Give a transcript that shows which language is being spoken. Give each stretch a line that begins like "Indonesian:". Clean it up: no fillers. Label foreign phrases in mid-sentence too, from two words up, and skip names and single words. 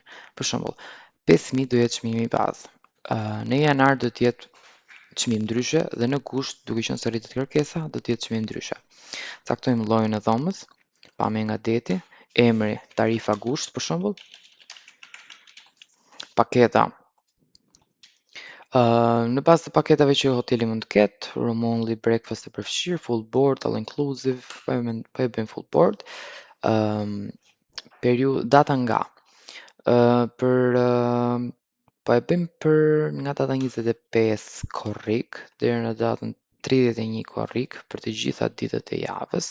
Albanian: Për shembull, 5000 do jetë çmimi i bazë. Në janar do të jetë çmim ndryshe dhe në gusht, duke qenë se rritet kërkesa, do të jetë çmim ndryshe. Caktojmë llojin e dhomës, pamje nga deti, emri, tarifa gusht për shembull, paketa. Në bazë të paketave që hoteli mund të ketë,
English: room only, breakfast
Albanian: e përfshirë,
English: full board, all inclusive,
Albanian: po e bëjmë
English: full board.
Albanian: Data nga. Po e bëjmë për nga data 25 korrik deri në datën 31 korrik për të gjitha ditët e javës.